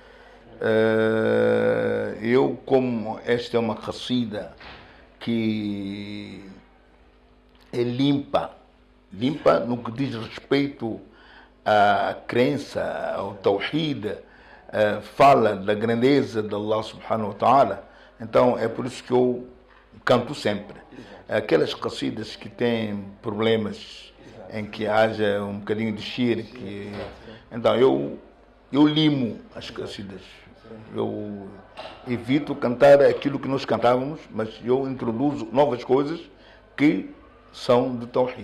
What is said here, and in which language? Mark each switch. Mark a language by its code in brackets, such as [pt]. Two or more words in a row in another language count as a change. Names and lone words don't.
[pt] Eu, como esta é uma cassida que é limpa no que diz respeito à crença, ao tawhid, fala da grandeza de [ar] الله سبحانه وتعالى, [pt] então é por isso que eu canto sempre. Aquelas cassidas que têm problemas em que haja um bocadinho de shirk, então eu limo as cassidas. Eu evito cantar aquilo que nós cantávamos, mas eu introduzo novas coisas que são de tawhid.